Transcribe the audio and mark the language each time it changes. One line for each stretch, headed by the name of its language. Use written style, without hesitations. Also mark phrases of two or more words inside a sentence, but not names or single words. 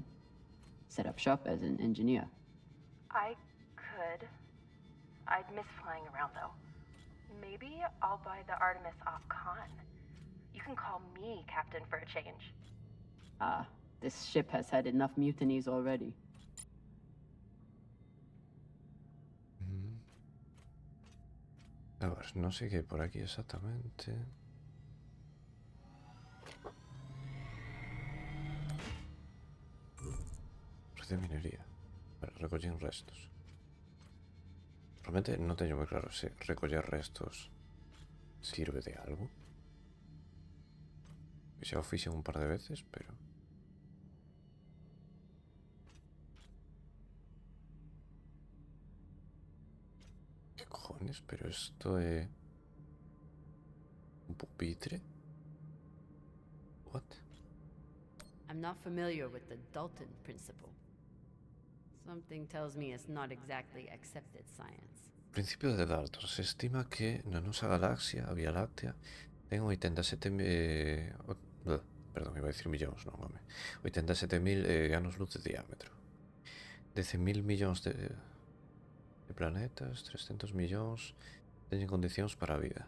English: Set up shop as an engineer. I could. I'd miss flying around, though. Maybe I'll buy the Artemis off Khan. You can call me captain for a change. Ah, this ship has had enough mutinies already.
Galician: a ver, non sei que hai por aquí exactamente. Red de minería. Vale, recollín restos. Realmente non teño moi claro se recoller restos sirve de algo. Xa o fixen un par de veces, pero...
Spanish: ¿Qué cojones? Pero esto es... ¿Un pupitre?
English: What? I'm not familiar with the Dalton principle. Something tells me it's not exactly accepted science.
Galician: Principio de Dalton. Se estima que na nosa galaxia, a Vía Láctea, ten 87 perdón,
Spanish: iba a decir
Galician: millóns, non, home. 87.000 anos luz de diámetro. 10.000 millóns de planetas, 300 millóns teñen condicións para a vida.